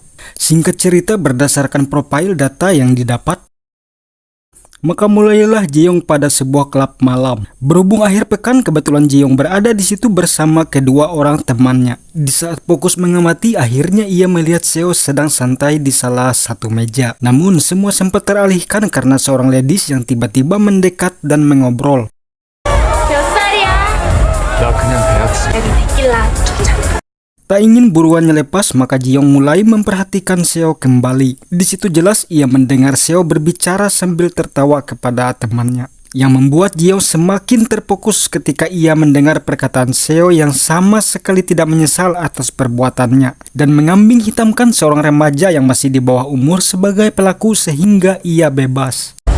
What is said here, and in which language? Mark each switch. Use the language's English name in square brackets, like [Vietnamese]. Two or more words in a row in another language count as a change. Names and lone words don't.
[Indonesian] Singkat cerita, berdasarkan profil data yang didapat, maka mulailah Jiong pada sebuah klub malam. Berhubung akhir pekan, kebetulan Jiong berada di situ bersama kedua orang temannya. Di saat fokus mengamati, akhirnya ia melihat Seo sedang santai di salah satu meja. Namun semua sempat teralihkan karena seorang ladies yang tiba-tiba mendekat dan mengobrol. [Korean] 나 그냥 대학생. [Indonesian] Tak ingin buruannya lepas, maka Jiong mulai memperhatikan Seo kembali. Di situ jelas ia mendengar Seo berbicara sambil tertawa kepada temannya, yang membuat Jiong semakin terfokus ketika ia mendengar perkataan Seo yang sama sekali tidak menyesal atas perbuatannya dan mengambing hitamkan seorang remaja yang masih di bawah umur sebagai pelaku sehingga ia bebas.